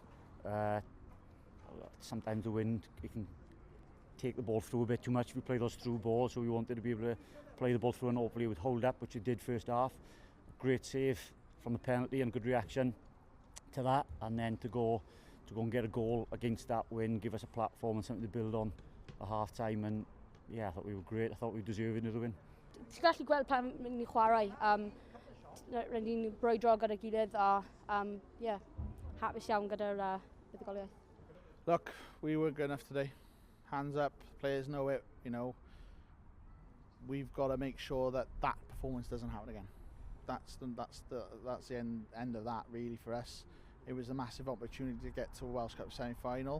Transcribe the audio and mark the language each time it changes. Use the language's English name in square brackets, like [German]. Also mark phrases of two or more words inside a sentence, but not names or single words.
[English] Sometimes the wind, it can take the ball through a bit too much if we play those through balls, so we wanted to be able to play the ball through and hopefully it would hold up, which it did first half. Great save from the penalty and good reaction to that, and then to go and get a goal against that win, give us a platform and something to build on at half time. And yeah, I thought we were great. I thought we deserved another win. [Welsh] Ti'n gallu gweld pan mynd i chwarae, rydyn ni'n brwydro gyda gilydd a hapus iawn gyda'r buddugoliaeth. [English] Look, we were good enough today. Hands up, players know it, you know. We've got to make sure that performance doesn't happen again. That's the end of that really for us. It was a massive opportunity to get to a Welsh Cup semi-final.